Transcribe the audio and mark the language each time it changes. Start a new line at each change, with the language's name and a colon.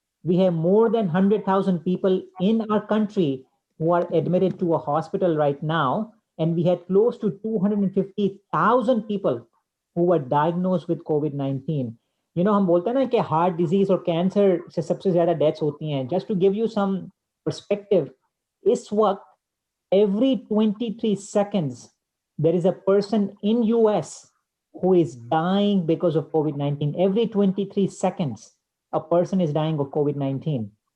English: We have more than 100,000 people in our country who are admitted to a hospital right now, and we had close to 250,000 people who were diagnosed with COVID-19.
Hindi: You know, हम बोलते हैं ना कि heart disease और cancer से सबसे ज़्यादा deaths होती हैं.
English: Just to give you some perspective,
Hindi: इस वक्त
English: every 23 seconds, there is a person in US who is dying because of COVID-19. Every 23 seconds, a person is dying of COVID-19.